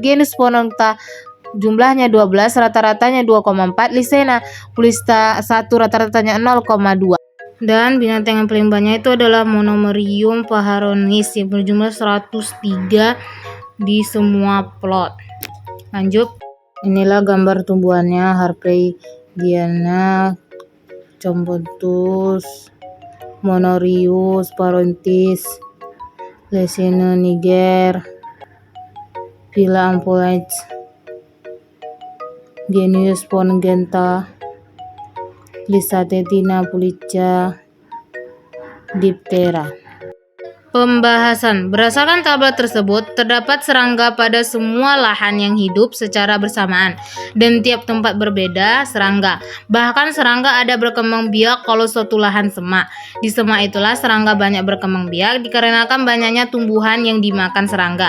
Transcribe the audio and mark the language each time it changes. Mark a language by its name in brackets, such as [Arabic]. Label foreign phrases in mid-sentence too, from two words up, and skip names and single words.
[Indonesian] Genus Pohonongata jumlahnya 12, rata-ratanya 2,4. Lisena pulista 1, rata-ratanya 0,2. Dan binatang yang paling banyak itu adalah Monomorium pahariuris yang berjumlah 103 di semua plot. Lanjut, inilah gambar tumbuhannya: Harpygiana, Camponus, Monorius pahariuris, Lasius niger, Villa afulensis, Genus Pohonongata, Lisanitina felecea, Diptera. Pembahasan. Berdasarkan tabel tersebut, terdapat serangga pada semua lahan yang hidup secara bersamaan dan tiap tempat berbeda serangga. Bahkan serangga ada berkembang biak kalau suatu lahan semak. Di semak itulah serangga banyak berkembang biak dikarenakan banyaknya tumbuhan yang dimakan serangga.